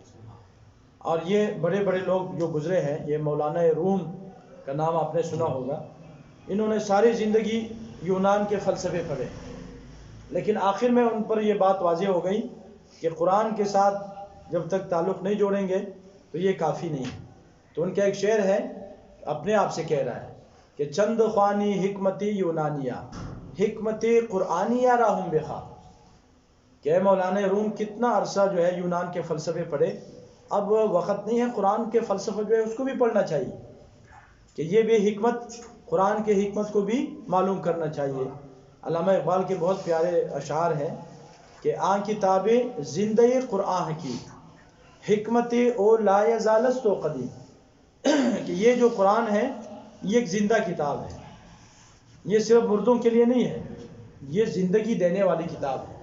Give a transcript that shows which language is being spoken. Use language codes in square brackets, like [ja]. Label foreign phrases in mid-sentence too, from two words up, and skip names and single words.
[ur] اور یہ بڑے بڑے لوگ جو گزرے ہیں، یہ مولانا روم کا نام آپ نے سنا ہوگا، انہوں نے ساری زندگی یونان کے فلسفے پڑھے، لیکن آخر میں ان پر یہ بات واضح ہو گئی کہ قرآن کے ساتھ جب تک تعلق نہیں جوڑیں گے تو یہ کافی نہیں ہے۔ تو ان کا ایک شعر ہے، اپنے آپ سے کہہ رہا ہے کہ [fa] چند خوانی حکمتی یونانیہ حکمتی قرآنیہ راہم بخا، [ur] کہ مولانا روم کتنا عرصہ جو ہے یونان کے فلسفے پڑھے، اب وقت نہیں ہے، قرآن کے فلسفہ جو ہے اس کو بھی پڑھنا چاہیے، کہ یہ بھی حکمت، قرآن کے حکمت کو بھی معلوم کرنا چاہیے۔ علامہ اقبال کے بہت پیارے اشعار ہیں کہ [fa] آن کتاب زندہ قرآن کی حکمت او لا یزالست و قدیم، [ur] کہ یہ جو قرآن ہے یہ ایک زندہ کتاب ہے، یہ صرف مردوں کے لیے نہیں ہے، یہ زندگی دینے والی کتاب ہے۔